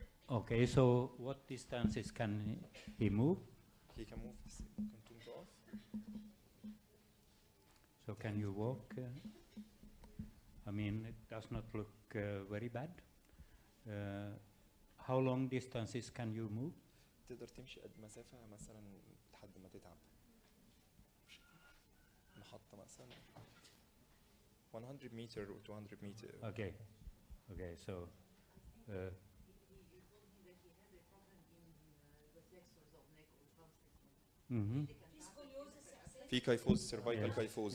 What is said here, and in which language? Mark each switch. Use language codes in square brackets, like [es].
[en] Okay, so what distances can he move? He can move. Can off. So can you walk? I mean, it does not look very bad. How long distances can you move? [ar] تقدر تمشي قد مسافة مثلا لحد ما تتعب. محطة مثلا [en] 100 meter or 200 meter. Okay, okay, so. Mm-hmm. [ar] في [en] kyphosis, cervical kyphosis.